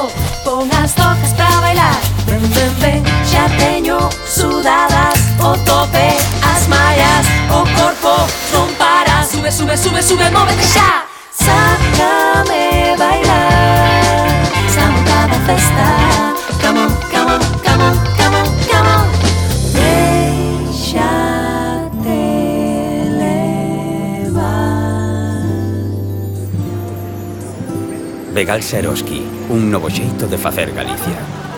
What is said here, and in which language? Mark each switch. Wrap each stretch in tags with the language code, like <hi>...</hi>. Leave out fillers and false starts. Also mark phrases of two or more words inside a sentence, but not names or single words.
<gl>Pon as tocas pra bailar. Ven, ven, ven, xa teño sudadas o tope, as mallas, o corpo non para. Sube, sube, sube, sube, móvete xa. Sácame bailar, esa montada festa.</gl> <en>Come on, come on, come on, come on, come on.</en> <gl>Déxate levar. Vegal Seroski, un novo xeito de facer Galicia.</gl>